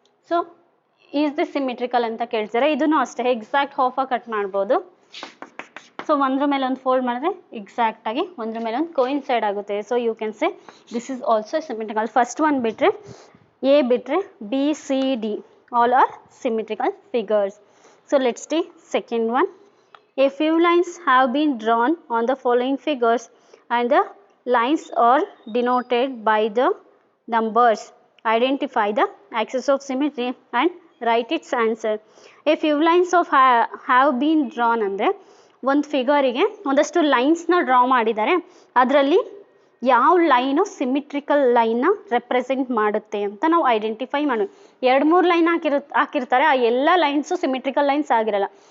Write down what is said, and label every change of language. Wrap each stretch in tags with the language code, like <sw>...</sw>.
<kn>So is the symmetrical ಅಂತ ಕೇಳ್ತಾರೆ. ಇದನ್ನು ಅಷ್ಟೇ ಎಕ್ಸಾಕ್ಟ್ ಹಾಫಾಗಿ ಕಟ್ ಮಾಡ್ಬೋದು. ಸೊ ಒಂದ್ರ ಮೇಲೆ ಒಂದು ಫೋಲ್ಡ್ ಮಾಡಿದ್ರೆ ಎಕ್ಸಾಕ್ಟಾಗಿ ಒಂದ್ರ ಮೇಲೆ ಒಂದು ಕೋಯಿನ್ಸೈಡ್ ಆಗುತ್ತೆ.</kn> <en>So you can say this is also symmetrical. First one ಬಿಟ್ಟರೆ A ಬಿಟ್ಟರೆ B C D all are symmetrical figures. So let's ಟಿ second one. A few lines have been drawn on the following figures and the lines are denoted by the numbers. Identify the axis of symmetry and write its answer. A few lines of have been drawn</en> <kn>ಅಂದರೆ ಒಂದು ಫಿಗರಿಗೆ ಒಂದಷ್ಟು ಲೈನ್ಸ್ನ draw ಮಾಡಿದ್ದಾರೆ. ಅದರಲ್ಲಿ ಯಾವ line symmetrical ಲೈನ್ನ represent ಮಾಡುತ್ತೆ ಅಂತ ನಾವು ಐಡೆಂಟಿಫೈ ಮಾಡೋದು. 2-3 ಲೈನ್ ಹಾಕಿರ್ತಾರೆ, ಆ ಎಲ್ಲ ಲೈನ್ಸು ಸಿಮಿಟ್ರಿಕಲ್ ಲೈನ್ಸ್ ಆಗಿರಲ್ಲ.</kn>